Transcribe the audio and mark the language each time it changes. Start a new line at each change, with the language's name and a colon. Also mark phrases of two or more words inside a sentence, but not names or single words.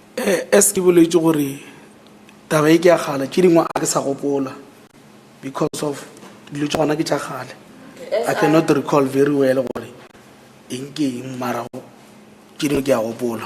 Northern Sotho: es ke boletse gore taba e ke ya gale ke dingwe a ke sa gopola
English: because of
Northern Sotho: dilo tsa gona ke tša gale.
English: I cannot recall very well
Northern Sotho: gore eng ke eng mara ke dingwe ke ya gopola.